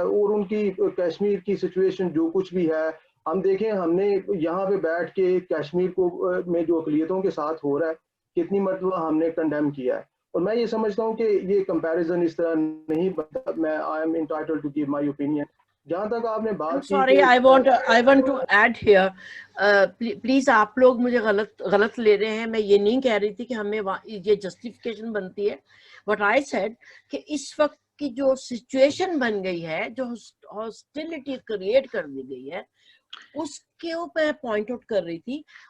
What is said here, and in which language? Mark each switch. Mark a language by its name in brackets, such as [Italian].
[Urdu] اور ان کی کشمیر کی سچویشن جو کچھ بھی ہے، ہم دیکھیں ہم نے یہاں پہ بیٹھ کے کشمیر کو میں جو اقلیتوں کے ساتھ ہو رہا ہے کتنی مرتبہ ہم نے کنڈیم کیا ہے. اور میں یہ سمجھتا ہوں کہ یہ کمپیریزن اس طرح نہیں بنتا. [English] میں I am entitled to give my opinion. [Urdu] جہاں تک آپ نے بات کی، [English] Sorry I want to add here. [Urdu] Please آپ لوگ مجھے غلط لے رہے ہیں. میں یہ نہیں کہہ رہی تھی کہ ہمیں یہ جسٹیفیکیشن بنتی ہے. [English] What I said [Urdu] کہ اس وقت کی جو سچویشن بن گئی ہے، جو ہاسٹیلٹی کریٹ کر دی گئی ہے، اس کے اوپر پوائنٹ آؤٹ کر رہی تھی.